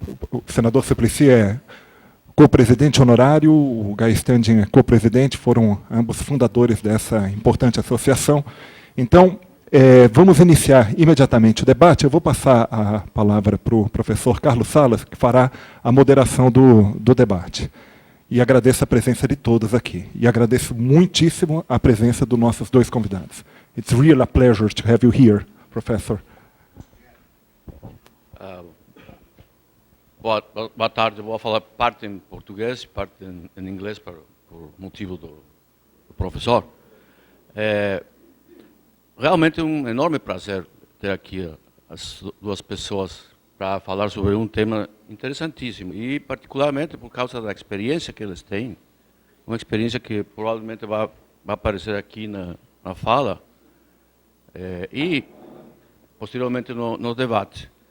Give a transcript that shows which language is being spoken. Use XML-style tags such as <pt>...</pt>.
<pt>O senador Suplicy é co-presidente honorário, o Guy Standing é co-presidente, foram ambos fundadores dessa importante associação. Então, vamos iniciar imediatamente o debate. Eu vou passar a palavra para o professor Carlos Salas, que fará a moderação do debate. E agradeço a presença de todos aqui. E agradeço muitíssimo a presença dos nossos dois convidados.</pt> <en>It's really a pleasure to have you here, Professor.</en> <pt>Boa tarde. Eu vou falar parte em português, parte em inglês, por motivo do professor. Realmente é um enorme prazer ter aqui as duas pessoas para falar sobre um tema interessantíssimo, e particularmente por causa da experiência que eles têm, uma experiência que provavelmente vai aparecer aqui na fala, e posteriormente no debate.</pt>